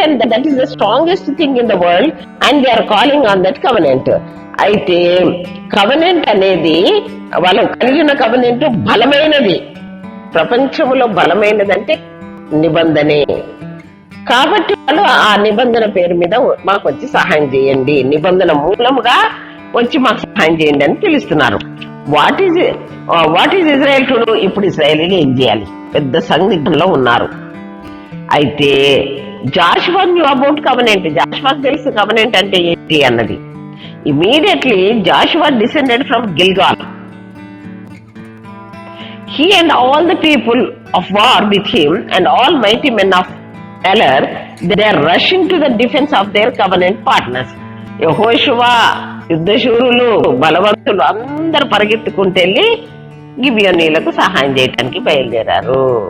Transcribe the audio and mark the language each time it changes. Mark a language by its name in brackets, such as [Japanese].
[English] That is the strongest thing in the world and they are calling on that covenant. [Telugu] అయితే covenant అనేది వాళ్ళు కలిగిన covenant బలమైనది, ప్రపంచంలో బలమైనదంటే నిబంధనే. కాబట్టి వాళ్ళు ఆ నిబంధన పేరు మీద మాకు వచ్చి సహాయం చేయండి, నిబంధన మూలముగా వచ్చి మాకు సహాయం చేయండి అని పిలుస్తున్నారు. [English] What is Israel to do? [Telugu] ఇప్పుడు ఇజ్రాయేలీలు ఏం చేయాలి? పెద్ద సందిగ్ధంలో ఉన్నారు. అయితే [English] Joshua knew about covenant. [Telugu] జాషువాకు తెలుసు కవెనెంట్ అంటే ఏంటి అన్నది. [English] Immediately Joshua descended from Gilgal. He and all the people of war with him and all mighty men of valor, they are rushing to the defense of their covenant partners. [Telugu] యెహోషువ యుద్ధశూరులు బలవంతులు అందరు పరిగెత్తుకుంటూ వెళ్ళి గిబియోనీలకు సహాయం చేయడానికి బయలుదేరారు.